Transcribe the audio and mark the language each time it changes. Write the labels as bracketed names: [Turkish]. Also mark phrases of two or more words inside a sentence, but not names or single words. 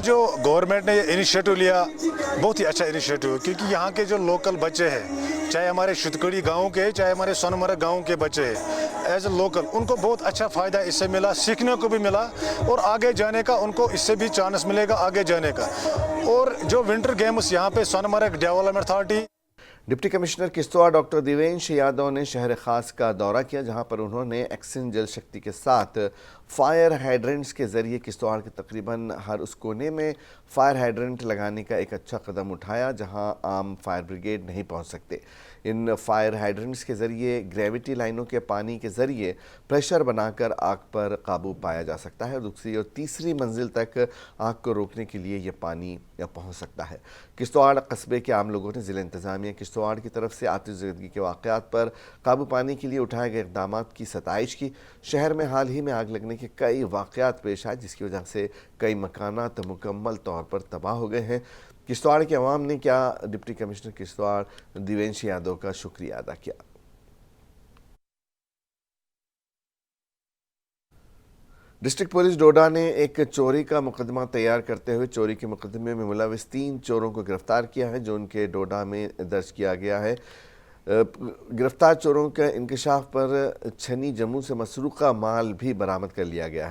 [Urdu] جو گورنمنٹ نے یہ انیشیٹو لیا بہت ہی اچھا انیشیٹو ہے، کیونکہ یہاں کے جو لوکل بچے ہیں، چاہے ہمارے شتکڑی گاؤں کے چاہے ہمارے سونمرگ گاؤں کے بچے ہیں، [English] as a local [Urdu] ان کو بہت اچھا فائدہ اس سے ملا، سیکھنے کو بھی ملا اور آگے جانے کا ان کو اس سے بھی چانس ملے گا آگے جانے کا۔ اور جو [English] winter games [Urdu] یہاں پہ سونمرگ ڈیولپمنٹ اتھارٹی، [English] deputy commissioner [Urdu] کشتواڑ ڈاکٹر دیوینش یادو نے شہر خاص کا دورہ کیا، جہاں پر انہوں نے ایکسن جل شکتی کے ساتھ [English] fire hydrants [Urdu] کے ذریعے کشتواڑ کے تقریباً ہر اس کونے میں [English] fire hydrant [Urdu] لگانے کا ایک اچھا قدم اٹھایا جہاں عام [English] fire brigade [Urdu] نہیں پہنچ سکتے۔ ان [English] fire hydrants [Urdu] کے ذریعے گریویٹی لائنوں کے پانی کے ذریعے پریشر بنا کر آگ پر قابو پایا جا سکتا ہے اور دوسری اور تیسری منزل تک آگ کو روکنے کے لیے یہ پانی پہنچ سکتا ہے۔ کشتواڑ قصبے کے عام لوگوں نے ضلع انتظامیہ کشتواڑ کشتواڑ کی طرف سے آتش زدگی کے واقعات پر قابو پانے کے لیے اٹھائے گئے اقدامات کی ستائش کی۔ شہر میں حال ہی میں آگ لگنے کے کئی واقعات پیش آئے جس کی وجہ سے کئی مکانات مکمل طور پر تباہ ہو گئے ہیں۔ کشتواڑ کے عوام نے کیا [English] deputy commissioner [Urdu] کشتواڑ دیوینش یادو کا شکریہ ادا کیا۔ ڈسٹرکٹ پولیس ڈوڈا نے ایک چوری کا مقدمہ تیار کرتے ہوئے چوری کے مقدمے میں ملوث 3 چوروں کو گرفتار کیا ہے جو ان کے ڈوڈا میں درج کیا گیا ہے۔ گرفتار چوروں کے انکشاف پر چھنی جموں سے مسروقہ مال بھی برآمد کر لیا گیا ہے۔